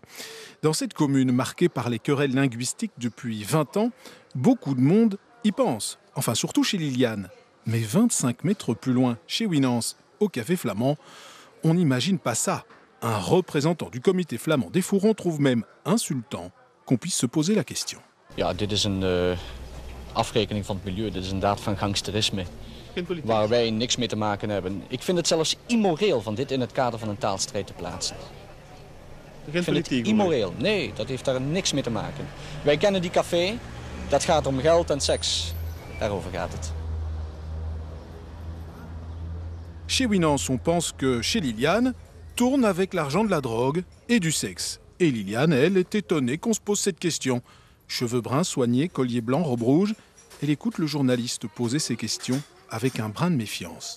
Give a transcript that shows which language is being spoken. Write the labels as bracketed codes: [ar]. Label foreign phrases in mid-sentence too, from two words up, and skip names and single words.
[fr] Dans cette commune marquée par les querelles linguistiques depuis 20 ans, beaucoup de monde y pense. Enfin, surtout chez Liliane. Mais 25 mètres plus loin, chez Winans, au café flamand, on n'imagine pas ça. Un représentant du comité flamand des Fourrons trouve même insultant qu'on puisse se poser la question. [nl] Ja, dit is een afrekening van het milieu. Dit is een daad van gangsterisme. Waar wij niks mee te maken hebben. Ik vind het zelfs immoreel van dit in het kader van een taalstrijd te plaatsen. Ik vind het immoreel. Nee, dat heeft daar niks mee te maken. Wij kennen die café. Dat gaat om geld en seks. Daarover gaat het. [fr] Chez Winans, on pense que chez Liliane, tourne avec l'argent de la drogue et du sexe. Et Liliane, elle, est étonnée qu'on se pose cette question. Cheveux bruns, soignés, collier blanc, robe rouge. Elle écoute le journaliste poser ces questions avec un brin de méfiance.